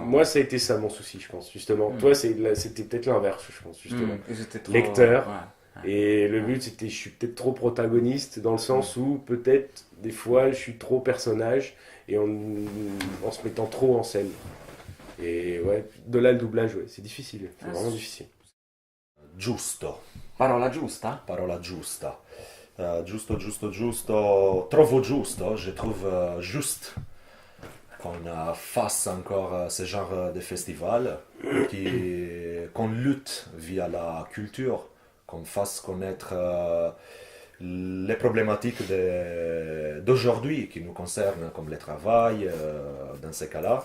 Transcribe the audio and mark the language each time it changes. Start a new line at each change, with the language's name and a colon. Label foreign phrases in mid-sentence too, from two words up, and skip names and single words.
French: Moi, ça a été ça mon souci, je pense, justement. Toi, c'était peut-être l'inverse, je pense, justement. Trop, lecteur. Et le but, c'était, je suis peut-être trop protagoniste, dans le sens où, peut-être, des fois, je suis trop personnage, et en se mettant trop en scène. Et ouais, de là, le doublage, ouais, c'est difficile. C'est vraiment difficile.
Italian: Giusto. Parola giusta. Parola giusta. Giusto. Trovo giusto,
French: je trouve juste. Qu'on fasse encore ce genre de festival, qu'on lutte via la culture, qu'on fasse connaître les problématiques d'aujourd'hui qui nous concernent, comme le travail, dans ces cas-là.